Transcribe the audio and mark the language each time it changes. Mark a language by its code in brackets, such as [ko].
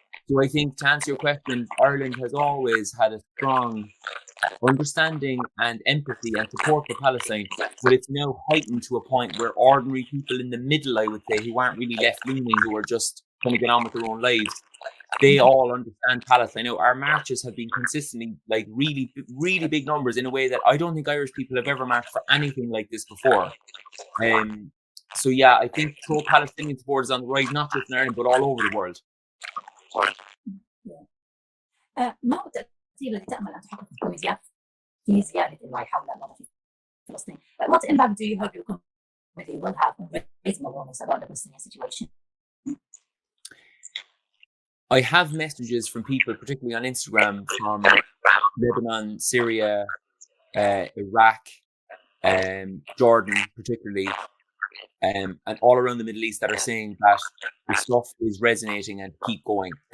[en] So I think, to answer your question, Ireland has always had a strong understanding and empathy and support for Palestine, but it's now heightened to a point where ordinary people in the middle, I would say, who aren't really left-leaning, who are just trying to get on with their own lives, they all understand Palestine. Now, our marches have been consistently like really, really big numbers in a way that I don't think Irish people have ever marched for anything like this before. So yeah, I think pro-Palestinian support is on the rise, not just in Ireland, but all over the world. [ar] ما هو التأثير الذي تأمل أن تحقق الكوميديا في زيادة الوعي حول الوضع في فلسطين? [en] What impact do you hope your comedy will have on raising awareness about the Palestinian situation? I have messages from people, particularly on Instagram, from Lebanon, Syria, Iraq, Jordan, particularly, and all around the Middle East, that are saying that the stuff is resonating and keep going.